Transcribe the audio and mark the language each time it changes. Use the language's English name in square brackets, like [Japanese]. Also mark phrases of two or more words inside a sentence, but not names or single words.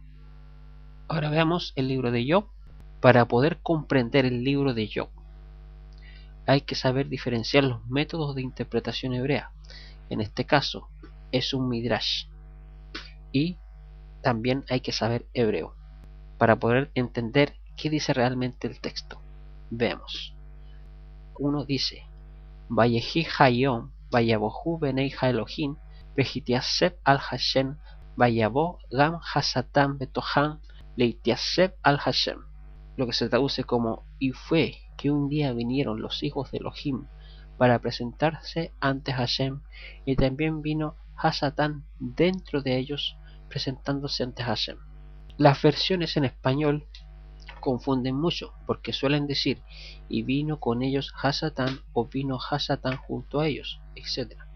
[Spanish] Ahora veamos el libro de Job. Para poder comprender el libro de Job, hay que saber diferenciar los métodos de interpretación hebrea. En este caso, es un midrash. Y también hay que saber hebreo, para poder entender qué dice realmente el texto. Veamos. Uno dice: [Hebrew] ויהי היום ויבאו בני האלהים להתיצב על ה' ויבוא גם השטן בתוכם להתיצב על ה. [Spanish] Lo que se traduce como: y fue que un día vinieron los hijos de Elohim para presentarse ante Hashem, y también vino Hasatán dentro de ellos presentándose ante Hashem. Las versiones en español confunden mucho, porque suelen decir: y vino con ellos Hasatán, o vino Hasatán junto a ellos, etc.